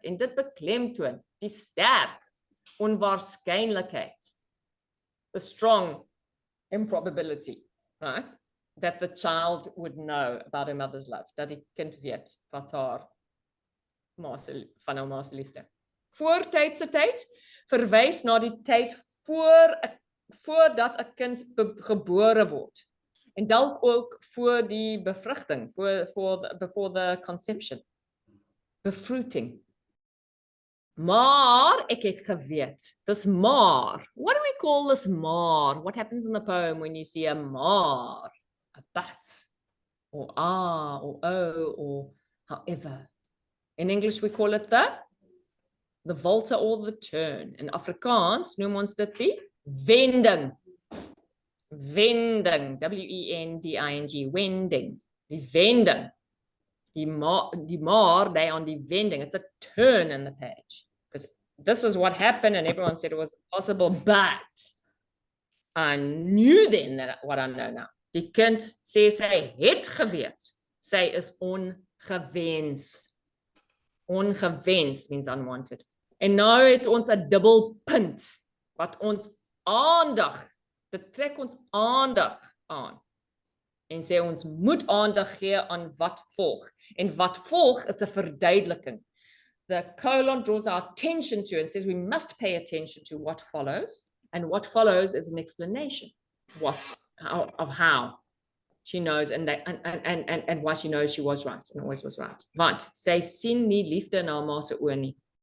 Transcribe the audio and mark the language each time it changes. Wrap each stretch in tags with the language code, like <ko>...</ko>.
<af>En dit beklemtoon die sterk onwaarskynlikheid.</af> <en>The strong improbability, right? That the child would know about her mother's love,</en> <af>dat die kind weet wat haar van haar ma se liefde. Voortydse tyd verwys na die tyd voordat 'n kind gebore word. En dalk ook voor die bevrugting,</af> <en>before the conception.</en> <af>Befruiting. Maar ek het geweet, dis maar.</af> <en>What do we call this maar? What happens in the poem when you see a maar? A but, or or oh, or however. In English, we call it the volte or the turn.</en> <af>In Afrikaans noem ons dit die wending. Wending, W-E-N-D-I-N-G, wending, die wending.</af> <en>Die maar they on the wending. It's a turn in the page. Because this is what happened and everyone said it was impossible, but I knew then that what I know now.</en> <af>Die kind sê sy het geweet. Sy is ongewens. Ongewens</af> <en>means unwanted.</en> <af>En nou het ons 'n dubbel punt wat ons aandag, dit trek ons aandag aan. En sê ons moet aandag gee aan wat volg. En wat volg is 'n verduideliking.</af> <en>The colon draws our attention to and says we must pay attention to what follows. And what follows is an explanation of how she knows and why she knows she was right and always was right.</en> <af>Want sy sien nie liefde in haar ma se oë nie.</af>